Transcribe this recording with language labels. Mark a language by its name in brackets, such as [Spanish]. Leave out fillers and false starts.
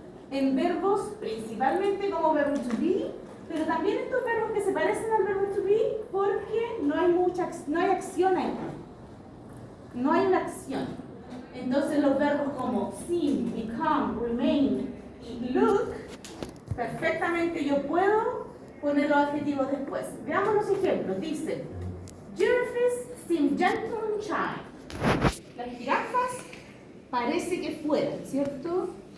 [Spanish] En verbos, principalmente como verbo to be, pero también estos verbos que se parecen al verbo to be porque no hay acción ahí. No hay una acción. Entonces los verbos como seem, become, remain y look, perfectamente yo puedo poner los adjetivos después. Veamos los ejemplos. Dice, [English] giraffes seem gentle and shy. [Spanish] Las jirafas parece que fueran, ¿cierto?